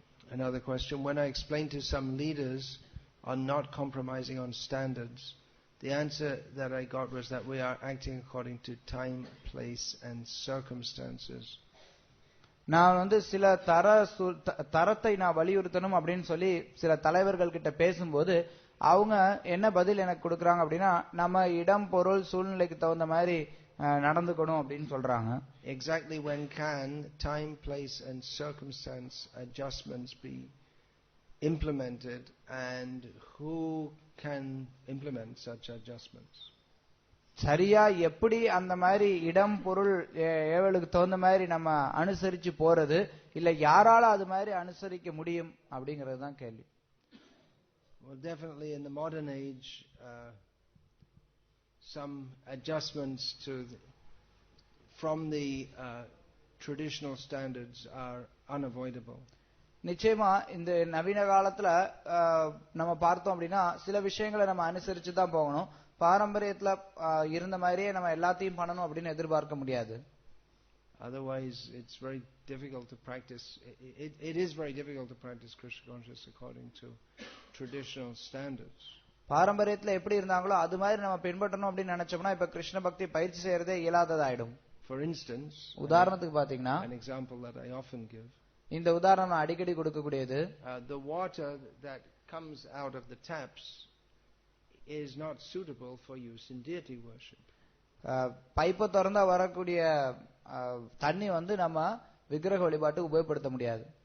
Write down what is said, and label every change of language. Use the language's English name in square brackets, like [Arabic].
[English] Another question. When I explained to some leaders on not compromising on standards, the answer that I got was that we are acting according to time, place and circumstances. [Tamil] நான் வந்து சில தரத்தை நான் வலியுறுத்தணும் அப்படின்னு சொல்லி சில தலைவர்கள் கிட்ட பேசும்போது அவங்க என்ன பதில் எனக்கு கொடுக்கறாங்க அப்படின்னா, நம்ம இடம் பொருள் சூழ்நிலைக்கு தகுந்த மாதிரி நடந்துக்கணும் அப்படின்னு சொல்றாங்க. [English] Exactly when can time, place and circumstance adjustments be implemented, and who can implement such adjustments? [Tamil] சரியா எப்படி அந்த மாதிரி இடம் பொருள் ஏவலுக்கு தகுந்த மாதிரி நம்ம அனுசரிச்சு போறது, இல்ல யாரால அது மாதிரி அனுசரிக்க முடியும் அப்படிங்கிறது தான் கேள்வி. [English] Well, definitely in the modern age, some adjustments from the traditional standards are unavoidable. [Tamil] நிச்சயமா இந்த நவீன காலத்துல நம்ம பார்த்தோம் அப்படின்னா சில விஷயங்களை நம்ம அனுசரிச்சு தான் போகணும். பாரம்பரியத்துல இருந்த மாதிரியே நம்ம எல்லாத்தையும் பண்ணணும் அப்படின்னு எதிர்பார்க்க முடியாது. [English] Otherwise it's very difficult to practice. It is very difficult to practice Krishna consciousness according to traditional standards. [Tamil] பாரம்பரியத்துல எப்படி இருந்தாங்களோ அது மாதிரி நம்ம பின்பற்றணும் அப்படின்னு நினைச்சோம்னா இப்ப கிருஷ்ண பக்தி பயிற்சி செய்யறதே இயலாததாயிடும். [English] For instance, [Tamil] உதாரணத்துக்கு பாத்தீங்கன்னா, [English] an example that I often give, [Tamil] இந்த உதாரணம் அடிக்கடி கொடுக்கக்கூடியது, [English] the water that comes out of the taps is not suitable for use in deity worship. [Tamil] பைப்பை திறந்தா வரக்கூடிய தண்ணி வந்து நம்ம விக்கிரக வழிபாட்டுக்கு உபயோகப்படுத்த முடியாது.